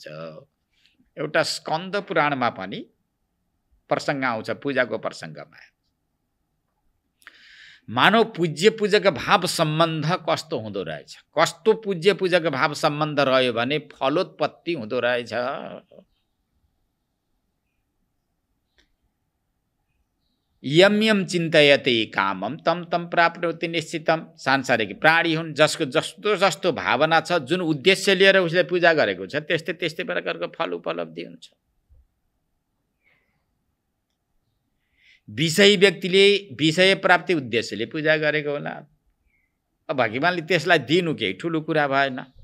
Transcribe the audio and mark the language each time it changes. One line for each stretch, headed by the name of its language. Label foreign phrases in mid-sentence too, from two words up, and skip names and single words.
Nepali: एउटा स्कन्द पुराणमा पनि प्रसङ्ग आउँछ पूजाको प्रसङ्गमा। मानव पूज्य पूजक भाव सम्बन्ध कस्तो हुँदो रहेछ, कस्तो पूज्य पूजक भाव सम्बन्ध रह्यो भने फलोत्पत्ति हुँदो रहेछ।
Sanskrit: यम यम चिन्तयते कामम तम तम प्राप्नोति निश्चितम।
Nepali: सांसारिक प्राणी हुन् जसको जस्तो जस्तो भावना छ, जुन उद्देश्य लिएर उसले पूजा गरेको छ, त्यस्तै त्यस्तै प्रकारको फल उपलब्धि हुन्छ। विषयी व्यक्तिले विषय प्राप्ति उद्देश्यले पूजा गरेको होला, अब भगवानले त्यसलाई दिनु केही ठुलो कुरा भएन।